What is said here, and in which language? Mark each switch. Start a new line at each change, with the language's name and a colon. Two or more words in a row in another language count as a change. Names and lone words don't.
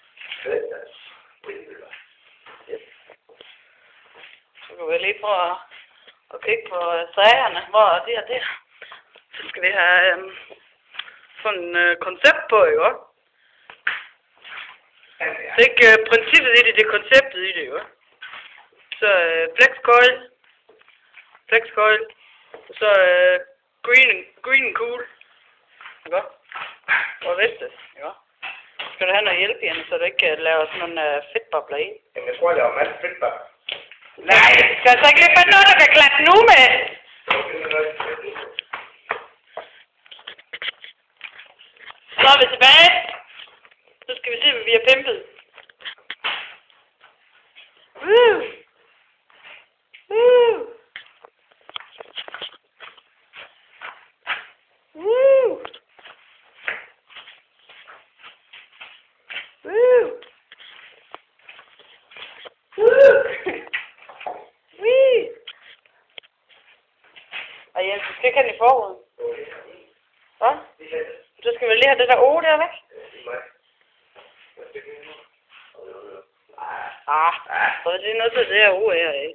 Danish: Så kan vi lige prøve at kigge på stregerne, hvor det er der. Så skal vi have sådan et koncept på, ikke også? Det er ikke princippet i det, det er konceptet i det, jo. Så flexcoil, og så
English: green and cool,
Danish: ikke også? Og vestes, ikke også? Skal du have noget hjælp igen, så du ikke laver sådan nogle fedtbobler i? Jamen, jeg tror, jeg laver masser af fedtbobler. Nej, skal jeg så ikke lige finde noget, der kan klappe nu med? Så er vi tilbage. Så skal vi se, hvad vi har pimpet. Woo! Woo! Woo! Woo! Woo! Wee! Og Jens, du skal ikke have den i forruden. Hvad? Så skal vi lige have det der O der væk. Så er det noget til det her O her, ikke?